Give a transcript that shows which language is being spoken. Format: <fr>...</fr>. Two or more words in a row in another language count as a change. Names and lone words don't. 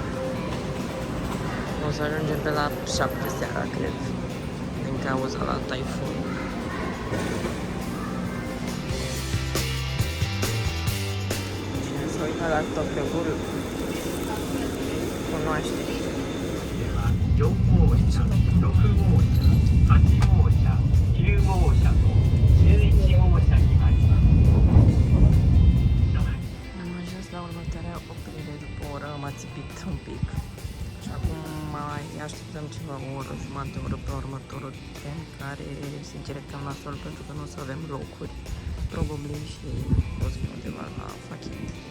<ro>O să ajungem pe la 7 seara, cred, din cauza la taifun. Cine s-a uitat la Tokyo Ghoul cunoaște.</ro> <ja>4 号車、6号車、8号車、9号車と11号車にあります。</ja> <ro>Am ajuns la următoarea oprire după o oră, m-a țipit un pic. Și acum mai așteptăm ceva o oră, jumătate de oră pe următorul tren, care sincer e cam nasol pentru că nu o să avem locuri. Probabil și o să fie undeva la Fakit.</ro>